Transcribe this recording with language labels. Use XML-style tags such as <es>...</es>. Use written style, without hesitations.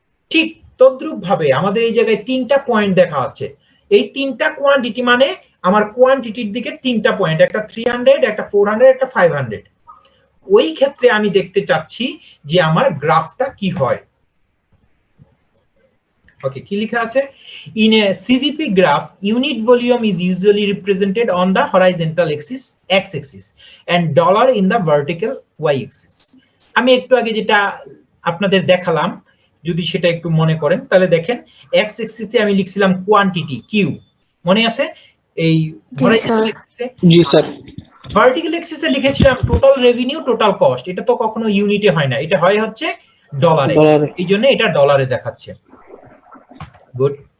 <bn>ঠিক তদ্রূপ ভাবে আমাদের এই জায়গায় 3টা পয়েন্ট দেখা হচ্ছে। এই 3টা কোয়ান্টিটি মানে আমার কোয়ান্টিটির দিকে 3টা পয়েন্ট, একটা 300, একটা 400, একটা 500। ওই ক্ষেত্রে আমি দেখতে চাচ্ছি যে আমার গ্রাফটা কি হয়। Okay, কি লেখা আছে?</bn> <en>In a CVP graph, unit volume is usually represented on the horizontal axis x-axis and dollar in the vertical y-axis.</en> <bn>আমি একটু আগে যেটা আপনাদের দেখালাম, যদি সেটা একটু মনে করেন তাহলে দেখেন x-axis এ আমি লিখছিলাম কোয়ান্টিটি কিউ, মনে আছে? এই জি স্যার। ভার্টিক্যাল এক্সিসে লিখেছিলাম টোটাল রেভিনিউ, টোটাল কস্ট। এটা তো কখনো ইউনিটে হয় না, এটা হয় হচ্ছে ডলারে, এই জন্য এটা ডলারে দেখাচ্ছে। গুড।</bn>